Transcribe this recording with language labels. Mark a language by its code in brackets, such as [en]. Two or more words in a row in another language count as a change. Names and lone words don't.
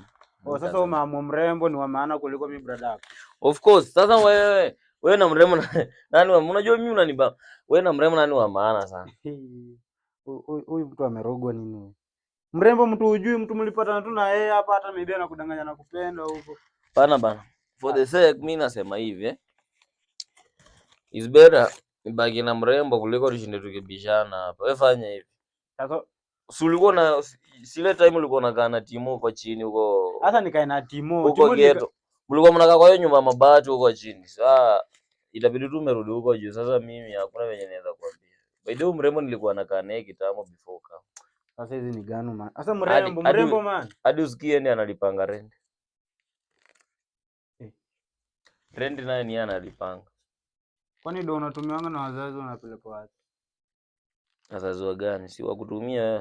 [sw] Sasa umeamua mrembo ni wa maana kuliko mimi brada yako. [en] Of course. [sw] Sasa wewe na mrembo nani unajua mimi unaniba. Wewe na mrembo nani wa maana sana? Huyu mtu amerogwa nini? Mrembo mtu hujui, mtu mlipatana tu na yeye hapa, hata maybe anakudanganya na kupenda huko. Bana. [en] For the sake [sw] mimi nasema hivi [en] It's better [sw] nibaki na mrembo kuliko tushinde tukibishana hapa. Wewe fanya hivi. Sasa si ulikuwa na sile time ulikuwa unakaa na Timo huko chini huko. Sasa nikae na Timo. Huko ghetto. Mlikuwa mnakaa kwa hiyo nyumba mabati huko chini. Sasa itabidi tu umerudi huko juu. Sasa mimi hakuna venye naweza kuambia. [en] By the way [sw] mrembo nilikuwa nakaa naye kitambo before kama. Sasa hizi ni gani man? Sasa mrembo man. Hadi usikie ni analipanga rent. Rent naye ni analipanga. Kwani ndio unatumianga na wazazi unapeleka wapi? Wazazi wa gani? Si wa kutumia wewe.